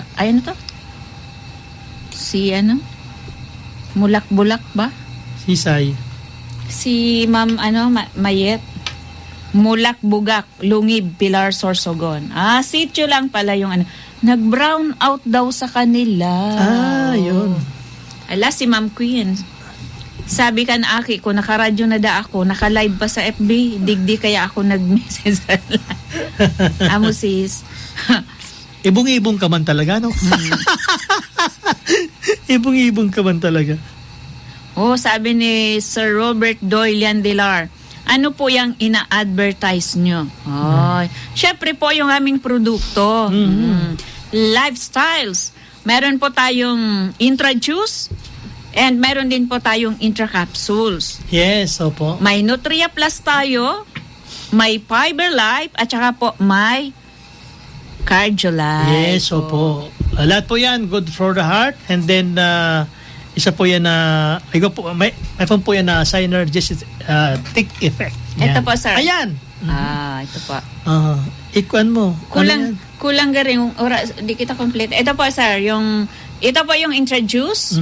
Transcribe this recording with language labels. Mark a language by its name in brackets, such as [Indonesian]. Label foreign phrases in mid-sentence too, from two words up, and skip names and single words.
[Bikol] Ay, ano to? Si mulak-bulak ba? Sisay. Si Ma'am, Mayet. Mulak-bugak, Lungib Pilar Sorsogon. [Filipino] Sityo lang pala yung nag-brown out daw sa kanila. Yun. [Bikol] Ala, si Ma'am Queen. Sabi kan aki ko, nakaradyo na da ako, naka-live pa sa FB, digdi kaya ako nag-message. Amo sis. Ibong-ibong ka man talaga, no? Ibong-ibong ka man talaga. [Filipino] Sabi ni Sir Robert Doyle Dilar, ano po yung ina-advertise nyo? Syempre po yung aming produkto. Lifestyles. Meron po tayong Intra-Juice and meron din po tayong Intra-Capsules. Yes, opo. May Nutria Plus tayo, may Fiber Life, at saka po may Cardiolife. Yes, opo. Lahat po yan, [English] good for the heart. And then, [Filipino] isa po yan na, may po yan na [English] synergistic effect. [Filipino] Ito po, sir. Ayan. Ito po. [Bikol] Ikuan mo. Kulang garing, di kita complete. [Filipino] Ito po, sir, ito po yung Intra-Juice.